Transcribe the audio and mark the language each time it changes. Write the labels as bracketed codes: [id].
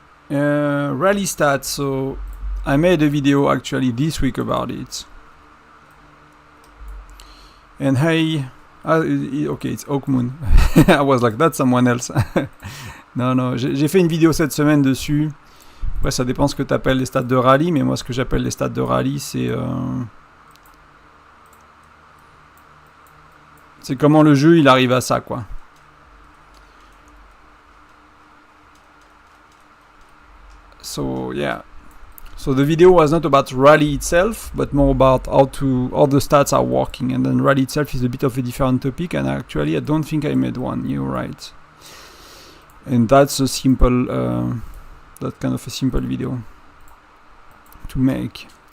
[en] Rally stats. So I made a video actually this week about it. And hey, okay, it's Oakmoon. I was like, that's someone else. [fr] non, j'ai fait une vidéo cette semaine dessus. Ouais, ça dépend ce que tu appelles les stats de rallye, mais moi ce que j'appelle les stats de rallye, c'est comment le jeu il arrive à ça, quoi. [en] So yeah, so the video was not about rally itself, but more about how the stats are working, and then rally itself is a bit of a different topic, and actually I don't think I made one. You're right, and that's a simple, that kind of a simple video to make.